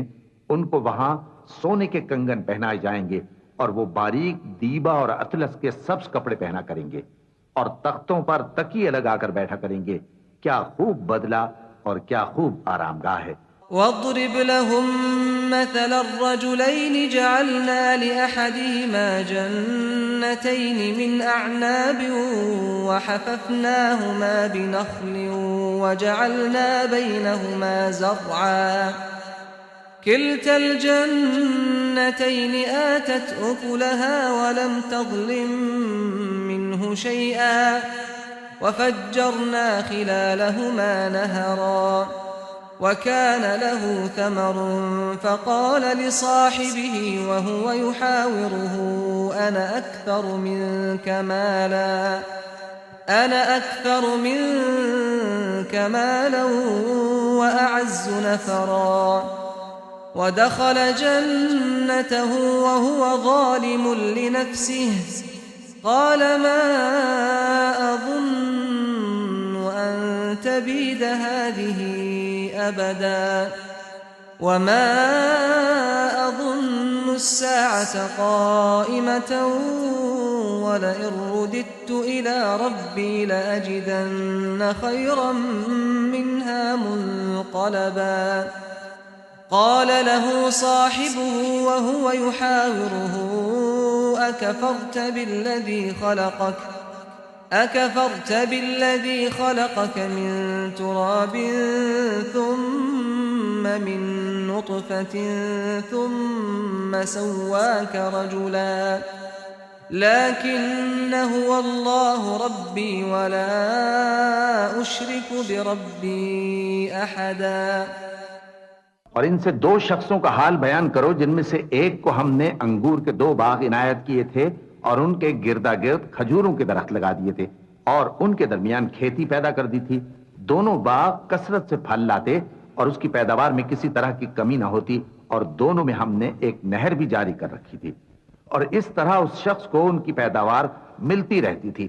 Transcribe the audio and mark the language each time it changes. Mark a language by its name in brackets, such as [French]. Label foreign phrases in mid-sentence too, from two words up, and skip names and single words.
[Urdu] انہیں وہاں سونے کے کنگن پہنائے جائیں گے اور وہ باریک دیبا اور اطلس کے سبز کپڑے پہنا کریں گے اور تختوں پر تکیے لگا کر بیٹھا کریں گے. کیا خوب بدلہ اور کیا خوب آرام گاہ ہے. [Arabic] واضرب لهم مثل الرجلين جعلنا لأحدهما جنتين من أعناب وحففناهما بنخل وجعلنا بينهما زرعا كلتا الجنتين آتت أكلها ولم تظلم منه شيئا وفجرنا خلالهما نهرا وكان له ثمر فقال لصاحبه وهو يحاوره أنا أكثر منك مالا وأعز نفرا ودخل جنته وهو ظالم لنفسه قال ما أظن أن تبيد هذه أبدا وما أظن الساعة قائمة ولئن رددت إلى ربي لأجدن خيرا منها منقلبا قال له صاحبه وهو يحاوره أكفرت بالذي خلقك من تراب ثم من نطفة ثم سواك رجلا لكن هو الله ربي ولا أشرك بربي أحدا। [Urdu] اور ان سے دو شخصوں کا حال بیان کرو جن میں سے ایک کو ہم نے انگور کے 2 باغ عنایت کیے تھے اور ان کے گردا گرد کھجوروں کے درخت لگا دیے تھے اور ان کے درمیان کھیتی پیدا کر دی تھی. دونوں باغ کثرت سے پھل لاتے اور اس کی پیداوار میں کسی طرح کی کمی نہ ہوتی اور دونوں میں ہم نے ایک نہر بھی جاری کر رکھی تھی اور اس طرح اس شخص کو ان کی پیداوار ملتی رہتی تھی.